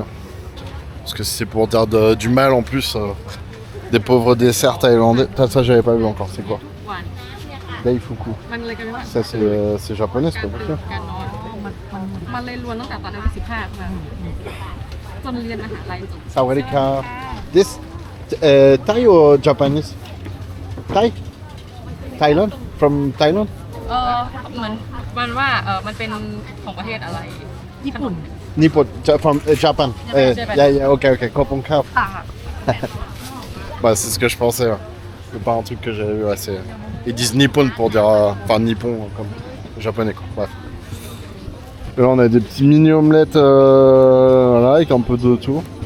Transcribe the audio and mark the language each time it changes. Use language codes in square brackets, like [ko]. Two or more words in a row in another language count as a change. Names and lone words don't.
[fr] Parce que si c'est pour dire du mal en plus des pauvres desserts thaïlandais. Ça j'avais pas vu encore, c'est quoi? Daifuku. Ça c'est japonais, c'est pas possible. [th] Sawadika. [en] This Thai or Japanese? Thai? Thailand? From Thailand? [th] มันว่ามันเป็นของประเทศอะไรญี่ปุ่น [en] Nippon, from Japan. Yeah, ok, Koponka. [fr] Bah, c'est ce que je pensais. Ouais. C'est pas un truc que j'avais vu. Ouais, ils disent Nippon pour dire. Enfin, Nippon comme japonais, quoi. Bref. Et là, on a des petits mini omelettes voilà, avec un peu d'autour.